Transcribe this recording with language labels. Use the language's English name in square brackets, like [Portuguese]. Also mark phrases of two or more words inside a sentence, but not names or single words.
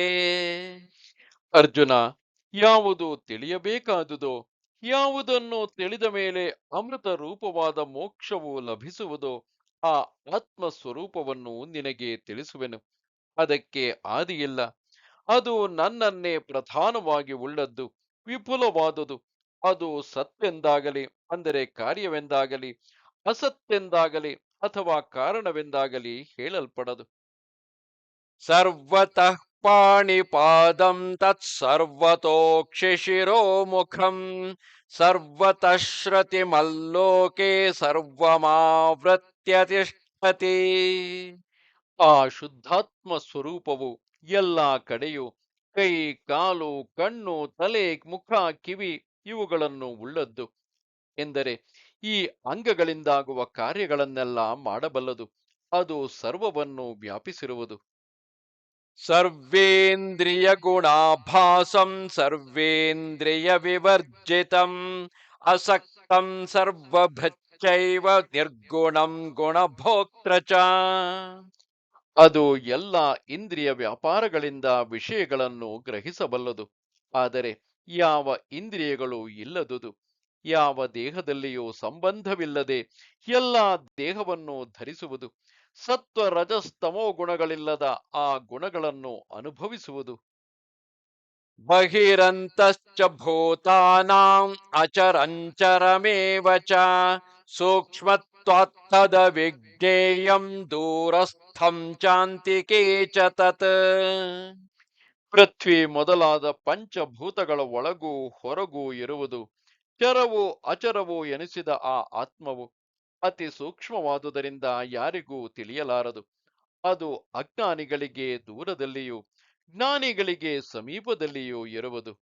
[Kannada] ಅರ್ಜುನ, ಯಾವುದು ತಿಳಿಯಬೇಕಾದುದೋ, ಯಾವುದನ್ನು ತಿಳಿದ ಮೇಲೆ ಅಮೃತ ರೂಪವಾದ ಮೋಕ್ಷವು ಲಭಿಸುವುದೋ ಆ ಆತ್ಮ ಸ್ವರೂಪವನ್ನು ನಿನಗೆ ತಿಳಿಸುವೆನು. ಅದಕ್ಕೆ ಆದಿಯಿಲ್ಲ. ಅದು ನನ್ನನ್ನೇ ಪ್ರಧಾನವಾಗಿ ಉಳ್ಳದ್ದು, ವಿಪುಲವಾದುದು. ಅದು ಸತ್ತೆಂದಾಗಲಿ, ಅಂದರೆ ಕಾರ್ಯವೆಂದಾಗಲಿ, ಅಸತ್ತೆಂದಾಗಲಿ ಅಥವಾ ಕಾರಣವೆಂದಾಗಲಿ ಹೇಳಲ್ಪಡದು. [Sanskrit] ಸರ್ವತಃ ಪಾಣಿಪಾದಂ ತತ್ ಸರ್ವತೋಕ್ಷಿಶಿರೋಮುಖಂ ಸರ್ವತಃ ಶ್ರುತಿಮಲ್ಲೋಕೆ ಸರ್ವಮಾವೃತ್ಯ ತಿಷ್ಠತಿ. [Kannada] ಆ ಶುದ್ಧಾತ್ಮ ಸ್ವರೂಪವು ಎಲ್ಲ ಕಡೆಯೂ ಕೈ ಕಾಲು ಕಣ್ಣು ತಲೆ ಮುಖ ಕಿವಿ ಇವುಗಳನ್ನು ಉಳ್ಳದ್ದು. ಎಂದರೆ ಈ ಅಂಗಗಳಿಂದಾಗುವ ಕಾರ್ಯಗಳನ್ನೆಲ್ಲ ಮಾಡಬಲ್ಲದು. ಅದು ಸರ್ವವನ್ನು ವ್ಯಾಪಿಸಿರುವುದು. [Sanskrit] ಸರ್ವೇಂದ್ರಿಯ ಗುಣಾಭಾಸಂ ಸರ್ವೇಂದ್ರಿಯ ವಿವರ್ಜಿತಂ ಅಸಕ್ತಂ ಸರ್ವಭೃಚ್ಚೈವ ನಿರ್ಗುಣಂ ಗುಣಭೋಕ್ತೃ ಚ. [Kannada] ಅದು ಎಲ್ಲ ಇಂದ್ರಿಯ ವ್ಯಾಪಾರಗಳಿಂದ ವಿಷಯಗಳನ್ನು ಗ್ರಹಿಸಬಲ್ಲದು. ಆದರೆ ಯಾವ ಇಂದ್ರಿಯಗಳು ಇಲ್ಲದುದು, ಯಾವ ದೇಹದಲ್ಲಿಯೂ ಸಂಬಂಧವಿಲ್ಲದೆ ಎಲ್ಲ ದೇಹವನ್ನು ಧರಿಸುವುದು, ಸತ್ವ ರಜಸ್ತಮೋ ಗುಣಗಳಿಲ್ಲದ ಆ ಗುಣಗಳನ್ನು ಅನುಭವಿಸುವುದು. [Sanskrit] ಬಹಿರಂತಶ್ಚ ಭೂತಾನಾಂ ಅಚರಂಚರಮೇವ ಚ ಸೂಕ್ಷ್ಮತ್ವಾತ್ತದ ವಿಜ್ಞೇಯಂ ದೂರಸ್ಥಂ ಚಾಂತಿಕೇ ಚ ತತ್. [Kannada] ಪೃಥ್ವಿ ಮೊದಲಾದ ಪಂಚಭೂತಗಳ ಒಳಗೂ ಹೊರಗೂ ಇರುವುದು, ಚರವೂ ಅಚರವೂ ಎನಿಸಿದ ಆ ಆತ್ಮವು ಅತಿ ಸೂಕ್ಷ್ಮವಾದುದರಿಂದ ಯಾರಿಗೂ ತಿಳಿಯಲಾರದು. ಅದು ಅಜ್ಞಾನಿಗಳಿಗೆ ದೂರದಲ್ಲಿಯೂ ಜ್ಞಾನಿಗಳಿಗೆ ಸಮೀಪದಲ್ಲಿಯೂ ಇರುವುದು.